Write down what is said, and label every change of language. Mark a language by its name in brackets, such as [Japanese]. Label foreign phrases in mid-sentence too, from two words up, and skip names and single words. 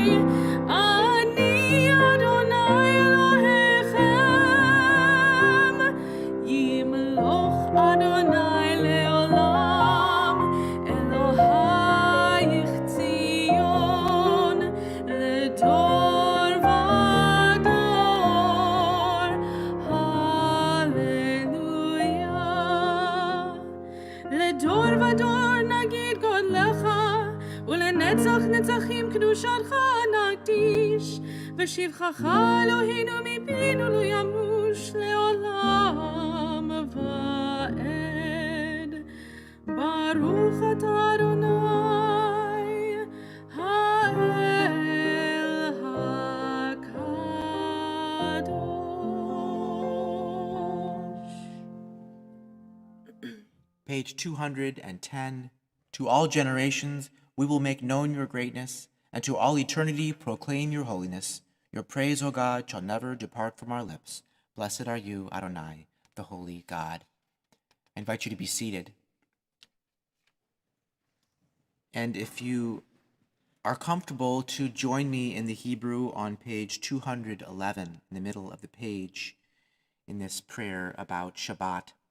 [Hebrew] אני ה' אלהיכם, ימלך ה' לעולם, אלהיך ציון, לדר ודר, הללויה. לדור ודור נגיד גדלך, ולנצח נצחים קדשתך נקדיש, ושבחך אלהינו מפינו לא ימוש לעולם ועד. ברוך אתה ה', האל הקדוש. [English] Page 210. To all generations we will make known your greatness, and to all eternity proclaim your holiness. Your praise, O God, shall never depart from our lips. Blessed are you, Adonai, the holy God. I invite you to be seated. And if you are comfortable, to join me in the Hebrew on page 211, in the middle of the page, in this prayer about Shabbat.